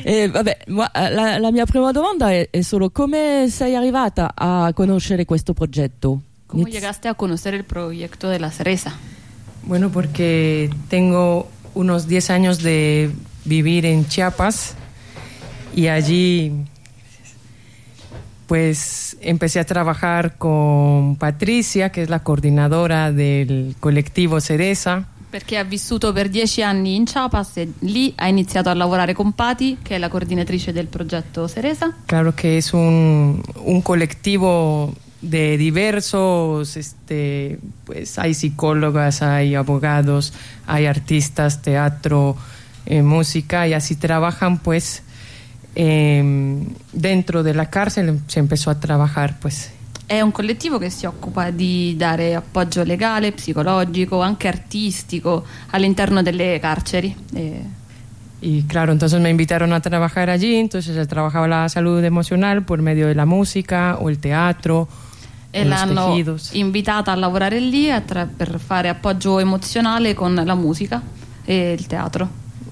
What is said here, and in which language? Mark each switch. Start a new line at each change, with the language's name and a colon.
Italian: vabbè, la mia prima domanda è solo: come sei arrivata a conoscere questo progetto? Come
Spanish: llegaste
Italian: a conoscere il progetto della Cerezza?
Spanish: Bueno,
Italian: perché
Spanish: tengo unos 10 años de vivir en Chiapas y allí... Pues empecé a trabajar con Patricia, que es la coordinadora del colectivo Cerezza.
Italian: Perché ha vissuto per 10 anni in Chiapas e lì ha iniziato a lavorare con Patty, che è la coordinatrice del progetto Cerezza.
Spanish: Claro que es un colectivo de diversos, pues hay psicólogas, hay abogados, hay artistas, teatro, música, y así trabajan pues...
Italian: dentro della carcere
Spanish: si empezó a trabajar, pues.
Italian: È un collettivo che si occupa di dare appoggio legale, psicologico, anche artistico all'interno delle carceri.
Spanish: Y claro, entonces me invitaron a trabajar allí, entonces trabajaba la salud emocional por medio de la música o el teatro.
Italian: E l'hanno invitata a lavorare lì per fare appoggio emozionale con la musica e il teatro.